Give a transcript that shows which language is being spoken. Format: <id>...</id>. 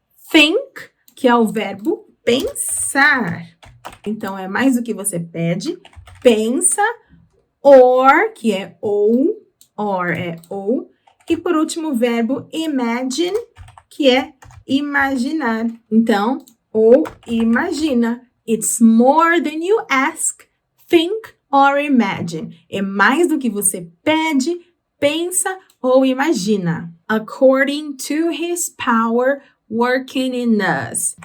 <pt>Think, que é o verbo pensar. Então, é mais do que você pede, pensa, or, que é ou, or é ou, e por último o verbo imagine, que é imaginar. Então, ou imagina.</pt> <en>It's more than you ask, think or imagine.</en> <pt>É mais do que você pede, pensa ou imagina.</pt> <en>According to his power working in us.</en>